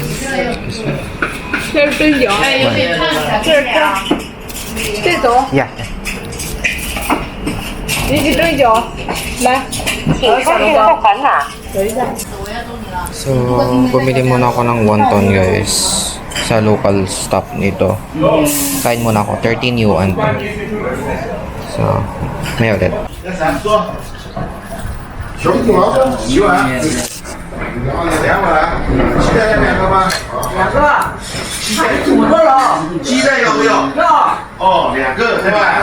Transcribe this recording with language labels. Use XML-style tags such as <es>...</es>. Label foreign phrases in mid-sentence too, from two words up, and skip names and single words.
<zh>这是蒸饺，这是这种，</zh> <en>Yeah.</en> <zh>你去蒸饺，来，我小笼包。</zh> <tl>So, bumili muna ako ng wonton, guys. Sa local stop nito. Kain muna ako. 13 yuan. So, may ulit.</tl> <zh>熊出毛1碗，2碗，鸡蛋要2个吗？2个，5个了。鸡蛋要不要？要。哦，2个是吧？</zh>